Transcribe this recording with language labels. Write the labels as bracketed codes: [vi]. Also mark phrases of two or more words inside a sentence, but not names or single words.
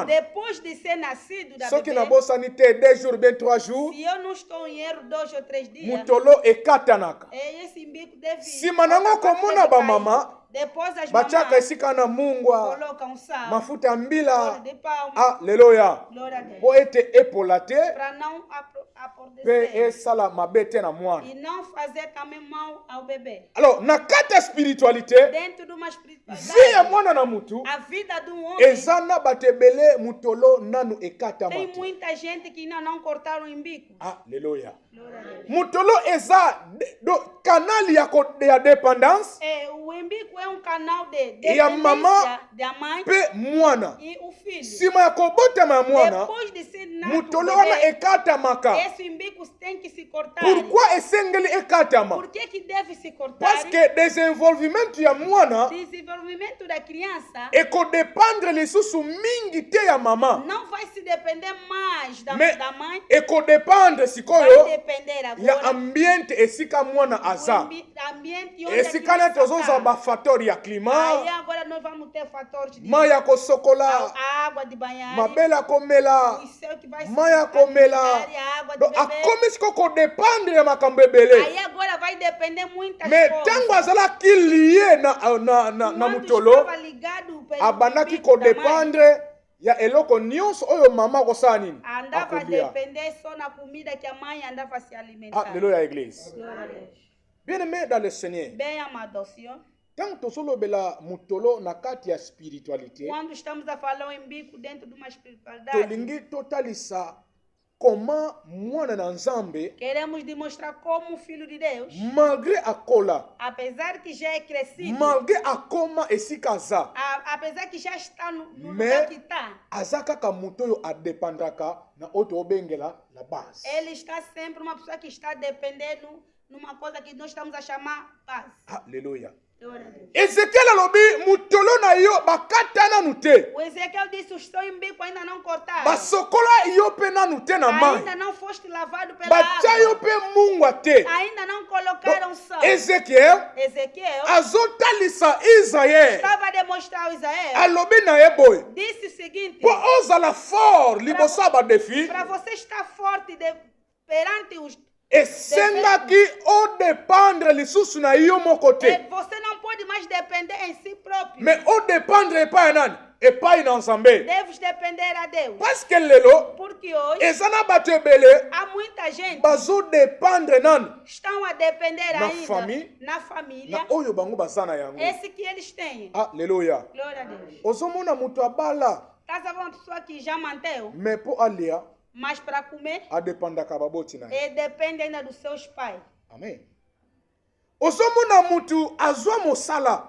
[pt] Depois de ser nascido da [ln] soki [pt] bebê, [ln] nabosani te [fr] 2 jours bien 3 jours, [pt] se eu não estou em erro, 2 ou 3 dias, [ln] mutolo ekatanaka. [pt] esse umbigo deve... [ln] Sima nango komona bamama [pt] Depois as [ln] bachaka [pt] mamães [ln] esika na mungwa [pt] colocam sal, [ln] mafuta mbila. [pt] óleo de palma, [ln] Haleluya. [pt] glória a Deus, [ln] Po ete epola te [pt] para não [ln] pe [pt] apodrecer [ln] esala mabe te na mwana. [pt] e não fazer também mal ao bebê. [ln] Alors na kati ya spiritualité [pt] Dentro de uma [ln] vie ya [pt] espiritualidade, [ln] mwana na mutu [pt] a vida de homem, [ln] eza na bato ebele mutolo nanu ekatama [pt] tem [ln] te. [pt] muita gente que ainda não cortaram o umbigo. [ln] Haleluya. [pt] Glória a Deus. [ln] Mutolo eza kanali ya dépendance [pt] O umbigo é canal de [ln] e ya mama [pt] dependência da mãe [ln] pe mwana. [pt] e o filho. [ln] Sima ya kobotama ya mwana [pt] Depois de ser nato [ln] mutolo [pt] o [ln] wana [pt] bebê, [ln] ekatamaka. [pt] esse umbigo tem que se cortar. [ln] Pourquoi esengeli ekatama? [pt] Por que deve se cortar? [fr] Parce que [ln] desenvolvimento ya mwana [pt] Desenvolvimento da criança [ln] ekodependre lisusu mingi te ya mama, [pt] não vai se depender mais da mãe, [ln] ekodependre [pt] vai [ln] sikoyo [pt] depender [ln] ya [pt] agora [ln] ambiente esika mwana aza. [pt] do ambiente onde a [ln] Esika na [pt] criança [ln] tozoza [pt] está. [ln] bafatori ya [pt] Aí [ln] climat, [pt] agora nós vamos ter fatores de [ln] mai ya kosokola, [pt] a água de banhar, [ln] mabele ya komela, [pt] o céu que vai se [ln] mai ya komela. [pt] a água de [ln] Donc [pt] beber. [ln] akomi siko kodependre ya makambo ebele. [pt] Aí agora vai depender muitas [ln] Mais [pt] coisas. [ln] tango azalaki liye na [pt] Quando [ln] mutolo, [pt] estava ligado pelo [ln] abandaki [pt] umbigo da mãe, [ln] kodependre ya eloko nyonso oyo mama akosala nini [pt] andava a [ln] akolia. [pt] depender só na comida que a mãe andava a se alimentar. [fr] Alléluia église. [pt] Glória a Deus. [fr] Bien aimé dans le Seigneur, [pt] Bem amado Senhor, [ln] tango tozolobela mutolo na kati ya spiritualité, [pt] quando estamos a falar em bico dentro de uma espiritualidade, [ln] tolingi totalisa comment mwana na nzambe [pt] queremos demonstrar como o Filho de Deus, [ln] malgré akola, [pt] apesar que já é crescido, [ln] malgré akoma esika aza, [pt] apesar que já está no [ln] Mais- [pt] lugar que está, [ln] aza kaka mutu oyo adepandraka na oyo tobengela [fr] la base. [pt] ele está sempre uma pessoa que está dependendo numa coisa que nós estamos a chamar paz. [ln] Alléluia. [pt] Glória a Deus. [ln] Ezekiel alobi mutolo na yo bakata nanu te, [pt] O Ezequiel disse: o seu umbigo ainda não cortaram, [ln] basokola yo mpe nanu te na mai, [pt] ainda não foste lavado pela [ln] batya yo [pt] água, [ln] mpe mungwa te. [pt] ainda não colocaram sal. [ln] Ezekiel [pt] Ezequiel [ln] azotalisa Israel [pt] estava a demonstrar ao Israel, [ln] alobi na ye boye [pt] disse o seguinte: [ln] mpo ozala fort liboso ya badefi, [pt] para você estar forte perante os [ln] esengaki odependre lisusu na yo moko te, [pt] você não pode mais depender em si próprio. [ln] me odependre epai ya nani? Epai na nzambe. [pt] Deves depender a Deus. [fr] Parce que [ln] lelo [pt] Porque hoje [ln] eza na bato ebele [pt] há muita gente [ln] bazodependre nani [pt] estão a depender [ln] Na [pt] ainda [ln] famille, [pt] na família, [ln] na oyo bango baza na yango. [pt] esse que eles têm. [ln] Aleluya. [pt] Glória a Deus. [ln] Ozomona moto abala [pt] Estás a ver uma pessoa que já manteve, [ln] me mpo alia [pt] mas para comer, [ln] adependaka baboti na ye. [pt] depende ainda dos seus pais. [ln] Amen. Ozomona mutu azwa mosala,